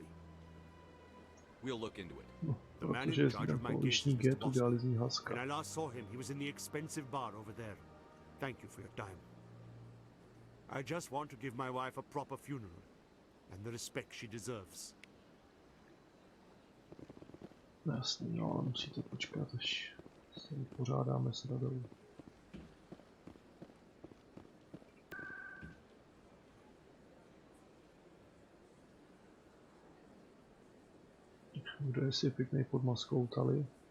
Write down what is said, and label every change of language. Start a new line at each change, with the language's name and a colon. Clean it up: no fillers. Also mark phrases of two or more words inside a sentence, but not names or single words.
English: We'll look into it. The man in charge of my case is Mr. Boston. When I last saw him, he was in the expensive bar over there. Thank you for your time. I just want to give my wife a proper funeral and the respect she deserves.
Czech: Jasně, no, ale musíte počkat, až se vypořádáme s radou. Kdo je si pěkný pod maskou Tali?